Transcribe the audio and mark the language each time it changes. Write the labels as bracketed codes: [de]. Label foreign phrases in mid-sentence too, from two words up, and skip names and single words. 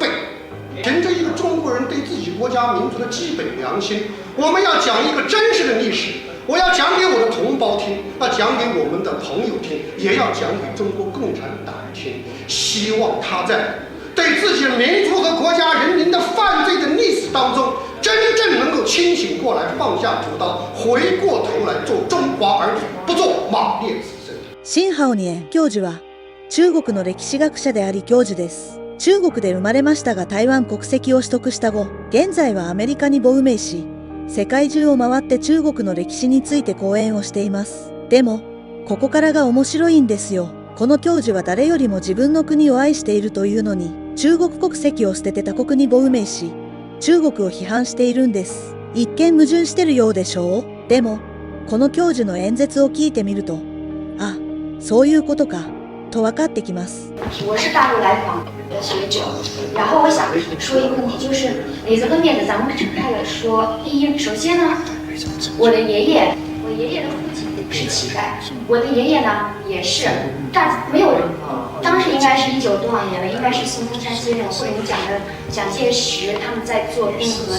[zh] 凭着一个中国人对自己国家民族的基本良心，我们要讲一个真实的历史， 我要讲给我的同胞听，要讲给我们的朋友听，也要讲给中国共产党听。希望他在对自己的民族和国家人民的犯罪的历史当中，真正能够清醒過來，放下屠刀，回過頭來做中華兒女，不做馬列子孫。 [ja] 辛浩年教授は中国の歴史学者であり教授です。中国で生まれましたが台湾国籍を取得した後、現在はアメリカに亡命し、世界中を回って中国の歴史について講演をしています。でも、ここからが面白いんですよ。この教授は誰よりも自分の国を愛しているというのに、中国国籍を捨てて他国に亡命し、中国を批判しているんです。一見矛盾してるようでしょう？でも、この教授の演説を聞いてみると、あ、そういうことか、と分かってきます。 [zh] 我是大陆来访的学者，然后我想说一个问题，就是磊子和面子，咱们展开了说。第一，首先呢，我爷爷的父亲是乞丐，我的爷爷呢也是，没有人，当时应该是19多少年了，应该是孙中山先生或者你讲的蒋介石他们在做冰河。